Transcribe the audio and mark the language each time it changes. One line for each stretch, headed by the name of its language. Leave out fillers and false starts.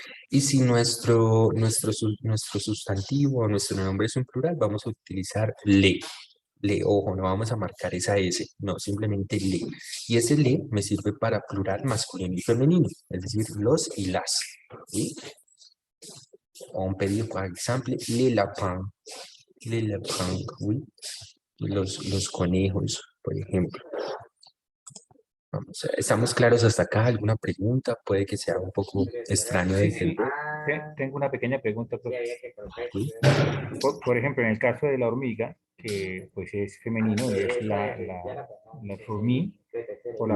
Spanish: Y si nuestro sustantivo o nuestro nombre es un plural, vamos a utilizar le. Le, ojo, no vamos a marcar esa S, no, simplemente le. Y ese le me sirve para plural masculino y femenino, es decir, los y las. ¿Sí?
French: On peut dire, par exemple, les lapins, ¿sí?
Spanish: Los conejos, por ejemplo. Vamos, ¿estamos claros hasta acá? ¿Alguna pregunta? Puede que sea un poco extraño de entender. Tengo una pequeña pregunta. ¿Sí? Por ejemplo, en el caso de la hormiga, que pues es femenino y es la fourmi, o la